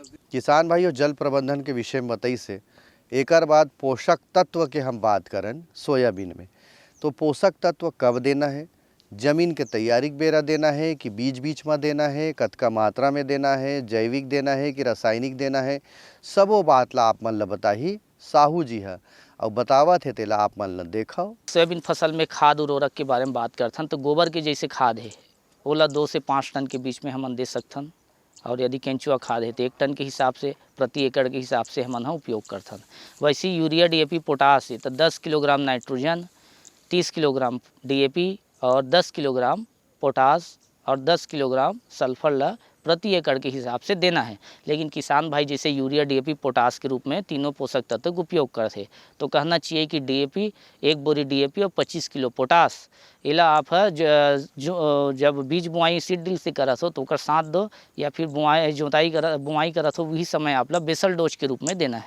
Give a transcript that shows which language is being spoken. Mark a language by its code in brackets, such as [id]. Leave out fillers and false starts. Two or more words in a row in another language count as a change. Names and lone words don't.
[hne] किसान भाइयों, जल प्रबंधन के विषय में बताई से एकर बाद पोषक तत्व के हम बात करन सोयाबीन में, तो पोषक तत्व कब देना है, जमीन के तैयारी के बेरा देना है कि बीच बीच में देना है, कतका मात्रा में देना है, जैविक देना है कि रासायनिक देना है, सबो बात ला आप मन ला बताही साहू जी है और बतावत है तेला आप मन ला देखो। सोयाबीन फसल में खाद उर्वरक के बारे में बात करथन तो गोबर के जैसे खाद है ओला 2 से 5 टन के बीच में हमन दे सकथन, और यदि केंचुआ खाद है तो 1 टन के हिसाब से प्रति एकड़ के हिसाब से हमन उपयोग करथन। वैसे यूरिया DAP पोटास है तो 10 किलोग्राम नाइट्रोजन, 30 किलोग्राम DAP और 10 किलोग्राम पोटास और 10 किलोग्राम सल्फर ला प्रति एकड़ के हिसाब से देना है। लेकिन किसान भाई जैसे यूरिया DAP पोटास के रूप में तीनों पोषक तत्व का उपयोग करते, तो कहना चाहिए कि DAP 1 बोरी DAP और 25 किलो पोटास इला आप जब बीज बुआई [en] seed drill [hne] से करत हो तो ओकर साथ दो, या फिर बुआई करत हो वही समय आप ला [en] basal dose [hne] के रूप में देना है।